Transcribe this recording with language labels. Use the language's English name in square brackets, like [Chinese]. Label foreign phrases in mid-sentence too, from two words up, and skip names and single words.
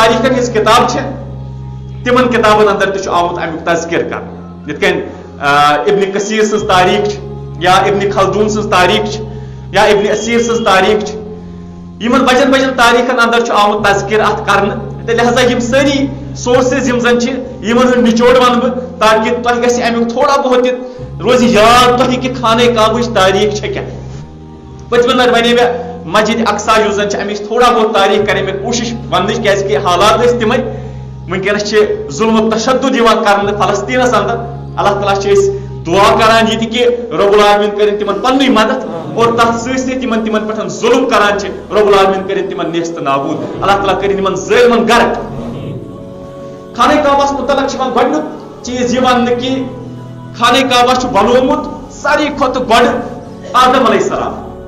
[Kashmiri] تاریخن ہٕنٛز کتاب چھِ تمن کتابن اندر تہِ چھُ آمُت امیُک تذکر کرنہٕ یِتھ کٔنۍ ابن کثیر سٕنٛز تاریخ چھِ یا ابن خلدون سٕنٛز تاریخ چھِ یا ابن اسیر سٕنٛز تاریخ چھِ یمن بجن بجن تاریخن اندر چھُ آمُت تذکر اتھ کرنہٕ تو لہذا یم ساری سورسز یم زن یمن ہند نچوڑ ون بہ تاکہ تہ گژھِ امیُک تھوڑا بہت روزِ یاد تۄہہِ کہ خانہ کعبٕچ تاریخ چھےٚ کیٛاہ پٔتمہِ لٹہِ ونے مےٚ مسجد اقصا یُس زن چھِ امِچ تھوڑا بہت تاریخ کرے مےٚ کوٗشش وننٕچ کیٛازِ کہ حالات ٲسۍ تِمے ونکیٚنس چھِ ظلم و تشدد یِوان کرنہٕ فلسطیٖنس اندر اللہ تعالیٰ چھِ أسۍ دعا کران یہ کہ رب العالمین کرن تمن پننی مدد اور تر سی تمن پہ ظلم کران رب العالمین کرن تمن نیست نابود اللہ تعالیٰ کرن تمن ظالمن غرق خانہ کعبس متعلق گۄڈنیُک چیز یہ ون کہ خانہ کعبہ بنومت ساروی کھۄتہٕ گۄڈٕ آدم علیہ السلام